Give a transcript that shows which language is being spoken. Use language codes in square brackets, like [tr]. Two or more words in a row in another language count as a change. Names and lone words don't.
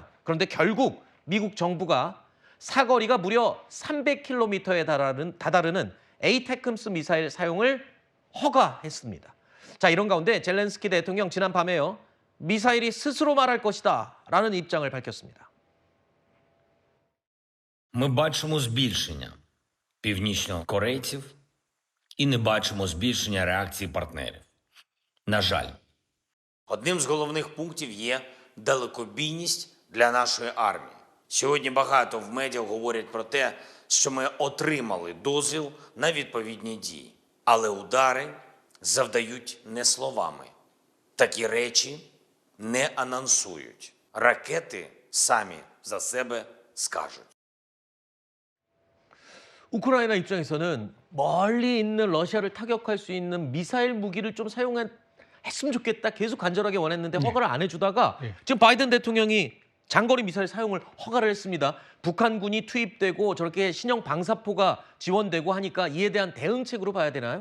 [ko] 그런데 결국 미국 정부가 사거리가 무려 300km에 다다르는 에이테크스 미사일 사용을 허가했습니다. 자, 이런 가운데 젤렌스키 대통령 지난밤에요, 미사일이 스스로 말할 것이다 라는 입장을 밝혔습니다. [uk] Ми бачимо збільшення північнокорейців і не бачимо збільшення реакції партнерів. На жаль. Одним з головних пунктів є далекобійність для нашої армії. Сьогодні багато в медіа говорять про те, що ми отримали дозвіл на відповідні дії. Але удари завдають не словами. Такі речі не анонсують. Ракети самі за себе скажуть. [ko] 우크라이나 입장에서는 멀리 있는 러시아를 타격할 수 있는 미사일 무기를 좀 사용했으면 좋겠다 계속 간절하게 원했는데 허가를 안 해주다가 지금 바이든 대통령이 장거리 미사일 사용을 허가를 했습니다. 북한군이 투입되고 저렇게 신형 방사포가 지원되고 하니까 이에 대한 대응책으로 봐야 되나요?